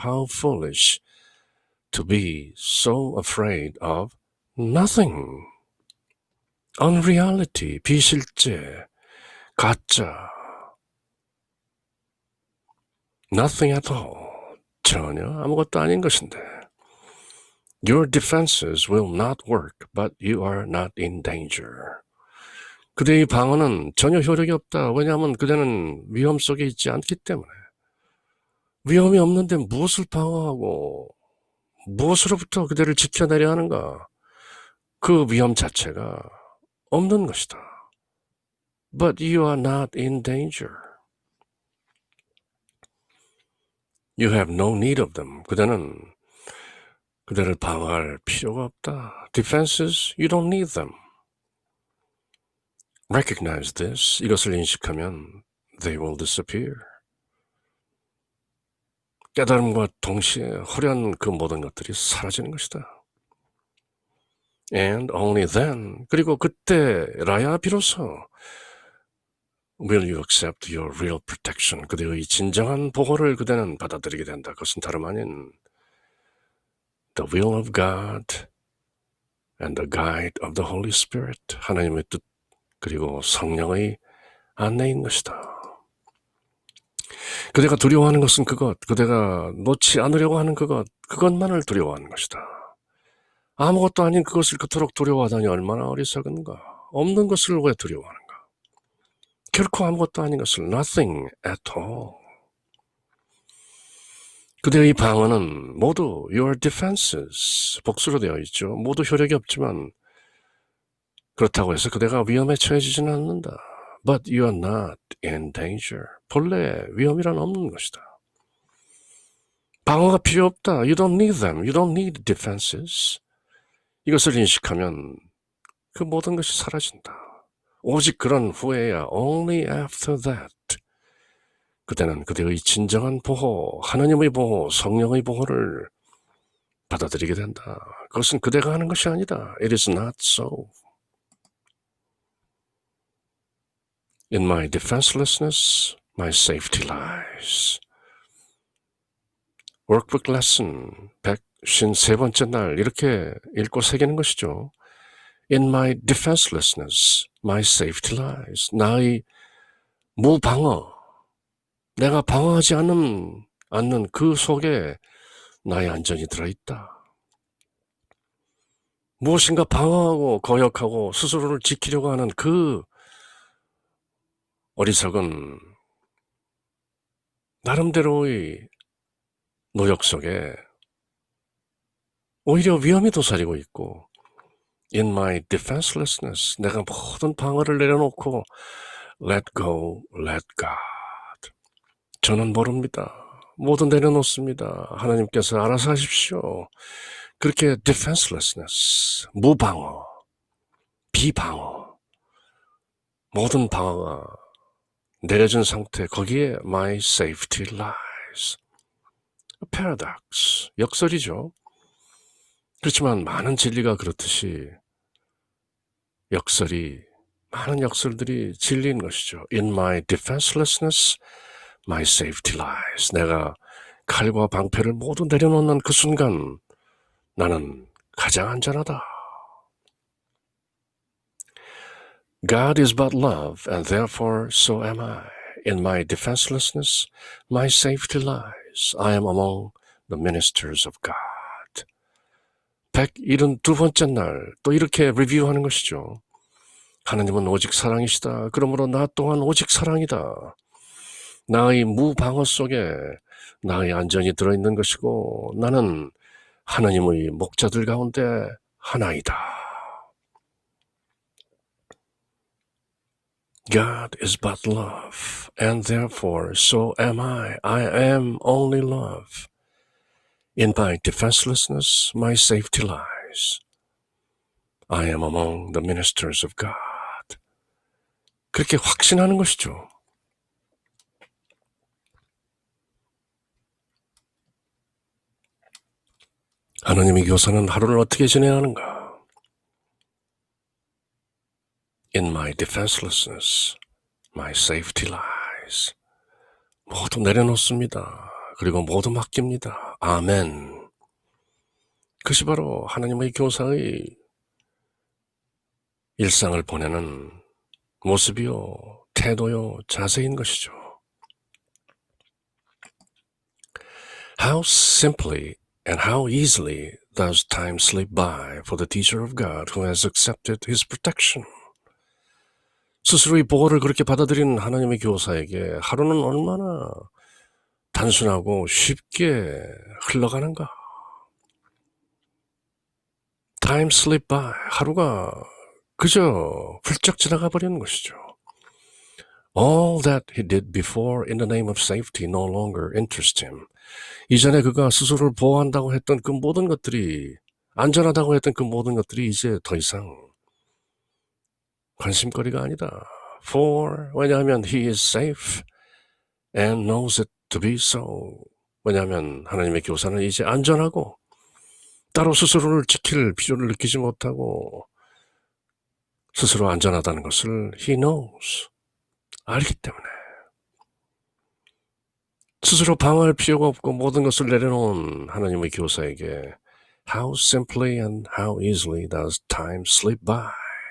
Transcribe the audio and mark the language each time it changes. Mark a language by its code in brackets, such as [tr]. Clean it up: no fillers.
[en] How foolish to be so afraid of nothing. [ko] Unreality, 비실제, 가짜. [en] Nothing at all. [ko] 전혀 아무것도 아닌 것인데. [en] Your defenses will not work, but you are not in danger. [ko] 그대의 방어는 전혀 효력이 없다. 왜냐하면 그대는 위험 속에 있지 않기 때문에. 위험이 없는데 무엇을 방어하고 무엇으로부터 그대를 지켜내려 하는가? 그 위험 자체가 없는 것이다. [en] But you are not in danger. You have no need of them. [ko] 그대는 그대를 방어할 필요가 없다. [en] Defenses, you don't need them. Recognize this. [ko] 이것을 인식하면 [en] they will disappear. [ko] 깨달음과 동시에 화려한 그 모든 것들이 사라지는 것이다. [en] And only then, [ko] 그리고 그때라야 비로소 [en] will you accept your real protection. [ko] 그대의 진정한 보호를 그대는 받아들이게 된다. 그것은 다름 아닌 [en] the will of God and the guide of the Holy Spirit. [ko] 하나님의 뜻 그리고 성령의 안내인 것이다. 그대가 두려워하는 것은 그것, 그대가 놓지 않으려고 하는 그것만을 두려워하는 것이다. 아무것도 아닌 그것을 그토록 두려워하다니 얼마나 어리석은가. 없는 것을 왜 두려워하는가. 결코 아무것도 아닌 것을 [en] nothing at all. [ko] 그대의 방어는 모두 [en] your defenses, [ko] 복수로 되어 있죠. 모두 효력이 없지만 그렇다고 해서 그대가 위험에 처해지지는 않는다. [en] But you are not in danger. [ko] 본래 위험이란 없는 것이다. 방어가 필요 없다. [en] You don't need them. You don't need defenses. [ko] 이것을 인식하면 그 모든 것이 사라진다. 오직 그런 후에야 [en] only after that. [ko] 그대는 그대의 진정한 보호, 하나님의 보호, 성령의 보호를 받아들이게 된다. 그것은 그대가 하는 것이 아니다. [en] It is not so. In my defenselessness, my safety lies. Workbook lesson [ko] 153번째 날 이렇게 읽고 새기는 것이죠. [en] In my defenselessness, my safety lies. [ko] 나의 무방어, 내가 방어하지 않는 그 속에 나의 안전이 들어있다. 무엇인가 방어하고 거역하고 스스로를 지키려고 하는 그 어리석은 나름대로의 노력 속에 오히려 위험이 도사리고 있고 [en] In my defenselessness, [ko] 내가 모든 방어를 내려놓고 [en] let go, let God. [ko] 저는 모릅니다. 모두 내려놓습니다. 하나님께서 알아서 하십시오. 그렇게 defenselessness, 무방어, 비방어, 모든 방어가 내려진 상태, 거기에 [en] my safety lies. [ko] paradox, 역설이죠. 그렇지만 많은 진리가 그렇듯이 많은 역설들이 진리인 것이죠. [en] In my defenselessness, my safety lies. [ko] 내가 칼과 방패를 모두 내려놓는 그 순간 나는 가장 안전하다. [en] God is but love, and therefore so am I. In my defenselessness, my safety lies. I am among the ministers of God. [ko] 172번째 날 또 이렇게 리뷰하는 것이죠. 하나님은 오직 사랑이시다. 그러므로 나 또한 오직 사랑이다. 나의 무방어 속에 나의 안전이 들어있는 것이고 나는 하나님의 목자들 가운데 하나이다. [en] God is but love, and therefore so am I. I am only love. In my defenselessness, my safety lies. I am among the ministers of God. [ko] 그렇게 확신하는 것이죠. 하나님의 교사는 하루를 어떻게 지내야 하는가? [en] In my defenselessness, my safety lies. [ko] 모두 내려놓습니다. 그리고 모두 맡깁니다. 아멘. 그것이 바로 하나님의 교사의 일상을 보내는 모습이요, 태도요, 자세인 것이죠. [en] How simply and how easily does time slip by for the teacher of God who has accepted his protection. [ko] 스스로의 보호를 그렇게 받아들인 하나님의 교사에게 하루는 얼마나 단순하고 쉽게 흘러가는가. [en] Time slip by, [ko] 하루가 그저 훌쩍 지나가 버리는 것이죠. [en] All that he did before in the name of safety no longer interests him. [ko] 이전에 그가 스스로를 보호한다고 했던 그 모든 것들이, 안전하다고 했던 그 모든 것들이 이제 더 이상 관심거리가 아니다. 왜냐하면 [en] he is safe and knows it to be so. [ko] 왜냐하면 하나님의 교사는 이제 안전하고 따로 스스로를 지킬 필요를 느끼지 못하고 스스로 안전하다는 것을 [en] he knows, [ko] 알기 때문에 스스로 방어할 필요가 없고 모든 것을 내려놓은 하나님의 교사에게 [en] how simply and how easily does time slip by.